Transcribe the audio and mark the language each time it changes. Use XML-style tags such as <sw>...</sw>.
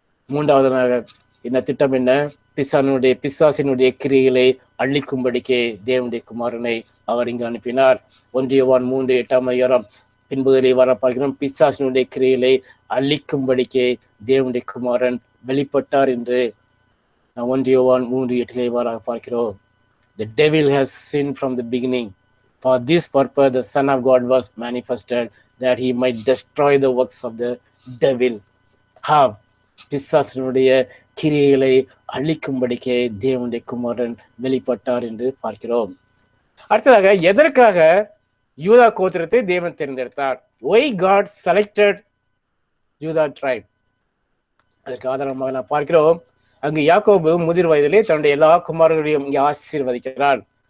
<ta>மூன்றாவதாக இந்த திட்டம் என்ன? பிசாசினுடைய கிரியைகளை அழிக்கும்படிக்கே தேவனுடைய குமாரனை அவர் இங்கு அனுப்பினார். 1 யோவான் 3:8 பின்புதலை வர பார்க்கிறோம். பிசாசினுடைய கிரியைகளை அழிக்கும்படிக்கே தேவனுடைய குமாரன் வெளிப்பட்டார் என்று 1 யோவான் 3:8 பார்க்கிறோம்.</ta> <en>The devil has sinned from the beginning. For this purpose the Son of God was manifested, that he might destroy the works of the devil.</en> <ta>பிசாசினுடைய கிரியைகளை அழிக்கும்படிக்கே தேவனுடைய குமாரன் வெளிப்பட்டார் என்று பார்க்கிறோம். அடுத்ததாக எதற்காக யூதா கோத்திரத்தை தேவன் தேர்ந்தெடுத்தார்?</ta> <en>Why God selected யூதா tribe?</en> <ta>அதற்கு ஆதாரமாக நான் பார்க்கிறோம், அங்கு யாக்கோபு முதிர் வயதிலே தன்னுடைய எல்லா குமாரர்களையும் இங்கே ஆசீர்வதிக்கிறார்.</ta>